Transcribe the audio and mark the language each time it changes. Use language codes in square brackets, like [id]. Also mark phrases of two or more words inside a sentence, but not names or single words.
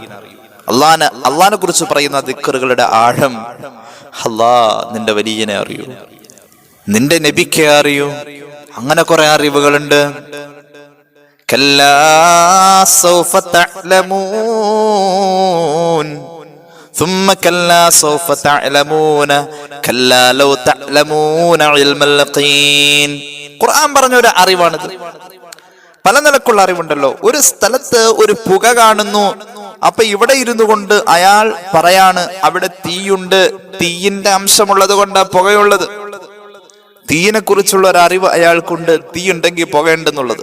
[ml] അള്ളാനെ കുറിച്ച് പറയുന്ന ദിക്റുകളുടെ ആഴം. നിന്റെ വലിയനെ അറിയൂ, നിന്റെ നബിക്കെ അറിയൂ. അങ്ങനെ കുറെ അറിവുകളുണ്ട്. [ar] كلا سوف تعلمون ثم كلا سوف تعلمون كلا لو تعلمون علم اليقين. [ml] ഖുർആൻ പറഞ്ഞ ഒരു അറിവാണിത്. പല നിലക്കുള്ള അറിവുണ്ടല്ലോ. ഒരു സ്ഥലത്ത് ഒരു പുക കാണുന്നു, അപ്പൊ ഇവിടെ ഇരുന്നു കൊണ്ട് അയാൾ പറയാണ് അവിടെ തീയുണ്ട്, തീയിന്റെ അംശമുള്ളത് കൊണ്ട് പുകയുള്ളത്. തീയിനെ കുറിച്ചുള്ള ഒരു അറിവ് അയാൾക്കുണ്ട്, തീ ഉണ്ടെങ്കിൽ പുകയുണ്ടെന്നുള്ളത്.